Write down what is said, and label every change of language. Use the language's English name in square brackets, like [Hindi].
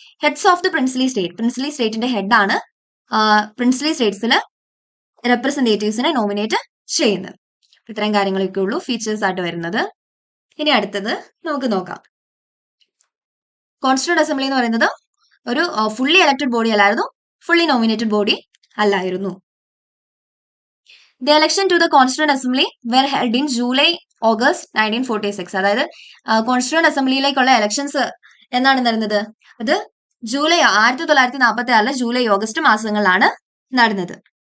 [English] Heads of the princely state. [Malayalam] Princely സ്റ്റേറ്റിന്റെ ഹെഡാണ് princely സ്റ്റേറ്റ്സിൽ റെപ്രസെന്റേറ്റീവ്സിനെ nominate ചെയ്യുന്നത്. ഇത്രയും കാര്യങ്ങളൊക്കെ ഉള്ളൂ ഫീച്ചേഴ്സ് ആയിട്ട് വരുന്നത്. ഇനി അടുത്തത് നമുക്ക് നോക്കാം. കോൺസ്റ്റിറ്റ്യൂന്റ് അസംബ്ലി എന്ന് പറയുന്നത് ഒരു ഫുള്ളി എലക്ടഡ് ബോഡി അല്ലായിരുന്നു, ഫുള്ളി നോമിനേറ്റഡ് ബോഡി അല്ലായിരുന്നു. [English] The election to the Constituent Assembly were held in July-August 1946. [Malayalam] അതായത് കോൺസ്റ്റിറ്റ്യൂന്റ് അസംബ്ലിയിലേക്കുള്ള എലക്ഷൻസ് എന്നാണ് നടന്നത്? അത് 1946 ജൂലൈ ഓഗസ്റ്റ് മാസങ്ങളിലാണ് നടന്നത്.